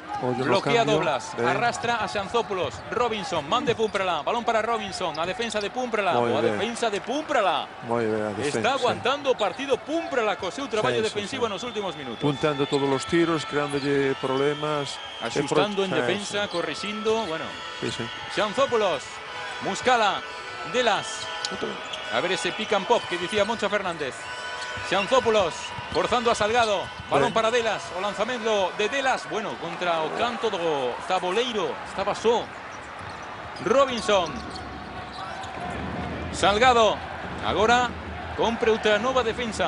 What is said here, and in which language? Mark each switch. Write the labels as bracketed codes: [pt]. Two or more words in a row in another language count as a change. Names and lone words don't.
[gl] Bloquea doblas, arrastra a Xanzópulos. Robinson, man de Púmprala, balón para Robinson, a defensa de Púmprala, boa defensa de Púmprala. Está aguantando o partido Púmprala co seu traballo defensivo nos últimos minutos. Puntando todos os tiros, creándolle problemas, axustando en defensa, corrixindo, bueno. Xanzópulos, Muscala, Delas. A ver ese [en] pick and pop [gl] que dicía Moncho Fernández. Xanzópulos forzando a Salgado, balón para Delas, o lanzamento de Delas, bueno, contra o canto do taboleiro, estaba só Robinson. Salgado, agora compre outra nova defensa.